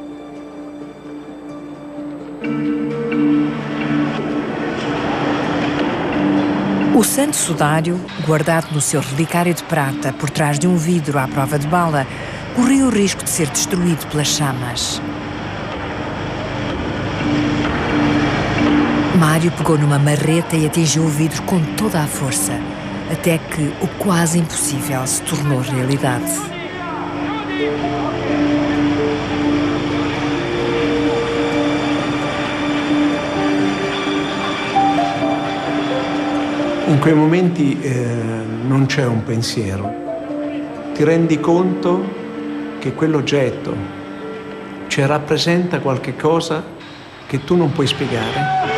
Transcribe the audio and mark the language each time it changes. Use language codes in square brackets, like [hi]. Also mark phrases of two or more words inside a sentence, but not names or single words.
[pt] O santo sudário, guardado no seu relicário de prata por trás de um vidro à prova de bala, corria o risco de ser destruído pelas chamas. Mário pegou numa marreta e atingiu o vidro com toda a força, até que o quase impossível se tornou realidade. [it] In quei momenti non c'è un pensiero. Ti rendi conto che quell'oggetto ci rappresenta qualche cosa che tu non puoi spiegare.